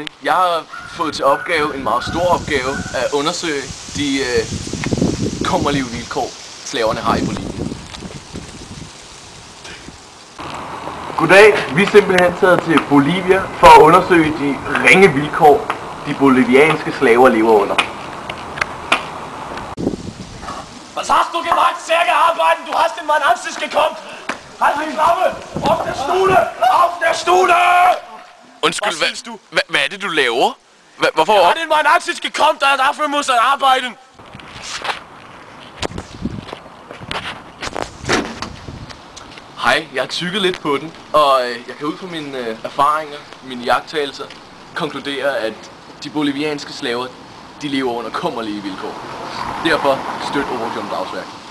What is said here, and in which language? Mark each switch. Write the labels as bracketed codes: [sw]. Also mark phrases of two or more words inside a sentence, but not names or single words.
[da] Jeg har fået til opgave, en meget stor opgave, at undersøge de kummerlige vilkår, slaverne har i Bolivia. Goddag, vi er simpelthen taget til Bolivia for at undersøge de ringe vilkår, de bolivianske slaver lever under. [de] Was hast du gemacht? Sehr gearbeitet! Du hast in mein Ansicht gekommen! Halt die Klappe! Auf der Stule! Auf der Stule! [da] Undskyld, hvad er det, du laver? Hvorfor? Jeg har [de] in mein Ansicht gekommen, dafür muss er arbeiten! [da] Hej, jeg har tykket lidt på den, og jeg kan ud fra mine erfaringer, mine iagttagelser, konkludere, at de bolivianske slaver, de lever under kummerlige vilkår. Derfor støt Operation Dagsværk.